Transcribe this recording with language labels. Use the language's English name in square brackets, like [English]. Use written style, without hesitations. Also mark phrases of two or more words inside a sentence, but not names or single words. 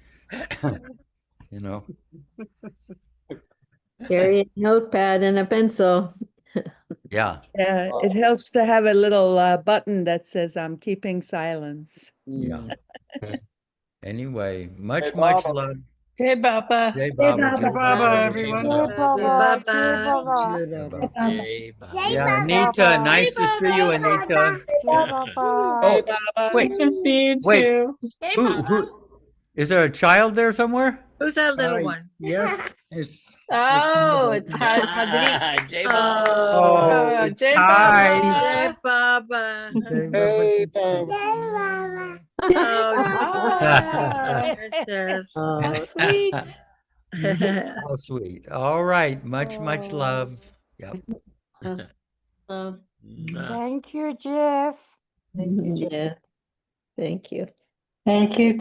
[English] Carry a notepad and a pencil. Yeah. Yeah, it helps to have a little button that says I'm keeping silence. Yeah. Anyway, much love. [Hindi] Jai Baba. Jai Baba. Baba. Jai Baba, Baba. [English] everyone. [Hindi] Jai Baba, Jai Baba. Baba, Jai Baba. Jai [English] Yeah, [Hindi] Baba. [English] Anita. Nice to see you, Anita. [Hindi] Jai Baba. [English] Oh, Wait to see you wait. too. [Hindi] Jai [English] Who? [Hindi] Baba. [English] Is there a child there somewhere? Who's that little Uh, one? yes, it's Oh, it's Hadri. [Hindi] Jay Oh, Jai [English] Hi. [Hindi] Jai Baba. Baba. Jai Baba. Jai Baba. [English] Oh, Ah, precious. how sweet. How sweet. All right. Much Oh. love. Yep. Thank you, Jeff. Thank you, Jeff. Thank you.